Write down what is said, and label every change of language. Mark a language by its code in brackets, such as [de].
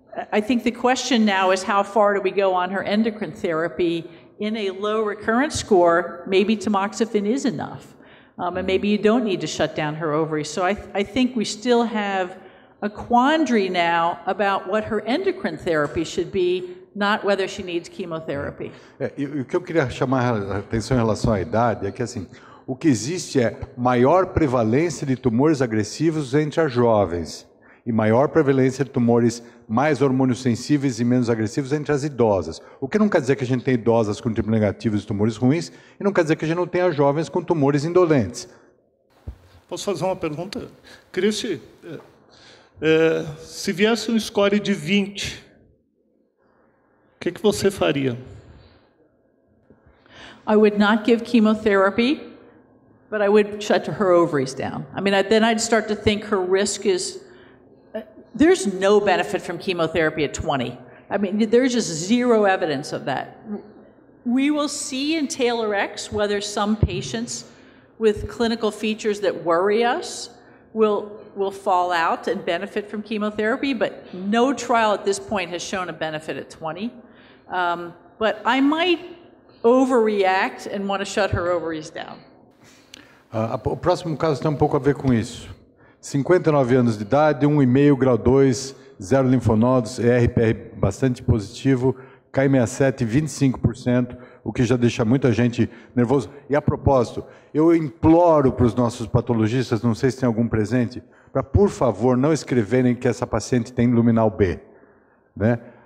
[en] I think the question now is how far do we go on her endocrine therapy in a low recurrence score? Maybe tamoxifen is enough, and maybe you don't need to shut down her ovaries. So I think we still have a quandary now about what her endocrine therapy should be not whether she needs chemotherapy. [pt] E o que eu queria chamar a atenção em relação à idade é que, assim, o que existe é maior prevalência de tumores agressivos entre as jovens e maior prevalência de tumores mais hormônios-sensíveis e menos agressivos entre as idosas. O que não quer dizer que a gente tem idosas com triplo negativos e tumores ruins, e não quer dizer que a gente não tenha jovens com tumores indolentes. Posso fazer uma pergunta? Cristi, se viesse um score de 20, o que você faria? [en] I would not give chemotherapy, but I would shut her ovaries down. I mean, then I'd start to think her risk is... There's no benefit from chemotherapy at 20. I mean, there's just zero evidence of that. We will see in TAILOR-X whether some patients with clinical features that worry us will fall out and benefit from chemotherapy, but no trial at this point has shown a benefit at 20. But I might overreact and want to shut her ovaries down. [pt] O próximo caso tem um pouco a ver com isso. 59 anos de idade, 1,5, grau 2, 0 linfonodos, ERPR bastante positivo, Ki67 25%, o que já deixa muita gente nervoso. E a propósito, eu imploro para os nossos patologistas, não sei se tem algum presente, para, por favor, não escreverem que essa paciente tem luminal B, né?